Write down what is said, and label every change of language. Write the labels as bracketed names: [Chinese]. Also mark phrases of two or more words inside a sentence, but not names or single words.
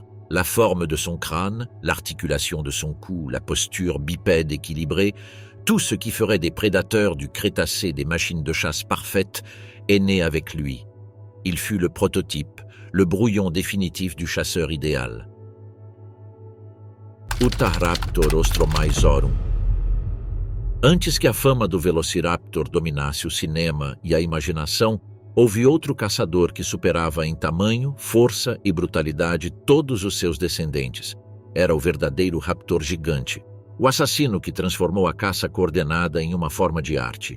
[French] La forme de son crâne, l'articulation de son cou, la posture bipède équilibrée, tout ce qui ferait des prédateurs du Crétacé des machines de chasse parfaites est né avec lui. Il fut le prototype, le brouillon définitif du chasseur idéal. Utahraptor ostromaizorum. [Portuguese] Antes que a fama do Velociraptor dominasse o cinema e a imaginação, houve outro caçador que superava em tamanho, força e brutalidade todos os seus descendentes. Era o verdadeiro raptor gigante, o assassino que transformou a caça coordenada em uma forma de arte.